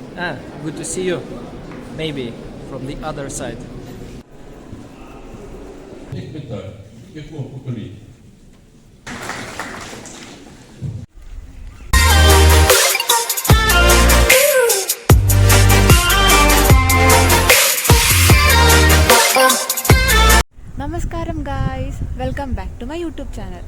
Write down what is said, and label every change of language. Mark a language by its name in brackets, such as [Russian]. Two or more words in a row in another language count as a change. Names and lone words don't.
[English] Good to see you. Maybe from the other side. [Ukrainian] Якого покоління? [English] നമസ്കാരം guys, welcome back to my YouTube channel.